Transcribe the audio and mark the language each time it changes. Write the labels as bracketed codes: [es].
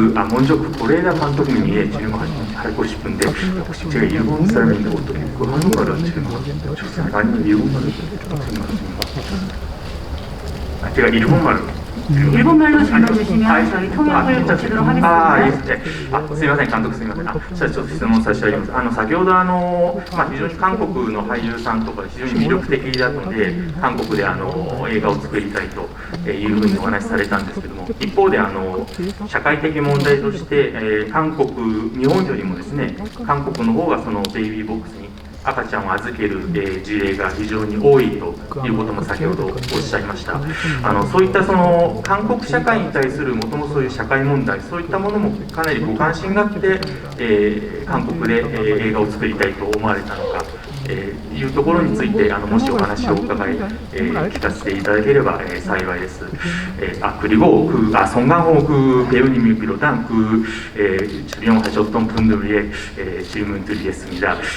[ko] 먼저 고레다 감독님이 질문하고 싶은데 혹시 제가 일본 사람인데 어떻게 한국어로 질문하고 좋습니까? 아니면 일본말로 질문하십니까? 제가 일본말로 일본말로 질문 주시면 저희 통역을 고치도록 하겠습니다. [ja] すみません、監督すみません。じゃあちょっと質問させていただきます。先ほど非常に韓国の俳優さんとか非常に魅力的だので、韓国で映画を作りたいというふうにお話しされたんですけども、一方で社会的問題として、日本よりもですね、韓国の方がそのベイビーボックスに赤ちゃんを預ける事例が非常に多いということも先ほどおっしゃいました。そういったその韓国社会に対するもともとそういう社会問題、そういったものもかなりご関心があって、韓国で、映画を作りたいと思われたのか、いうところについてもしお話をお伺い、聞かせていただければ、幸いです。 [ko] 그리고 송강호 배우님이 비롯한 주변 하셨던 분들의 질문 드리겠습니다.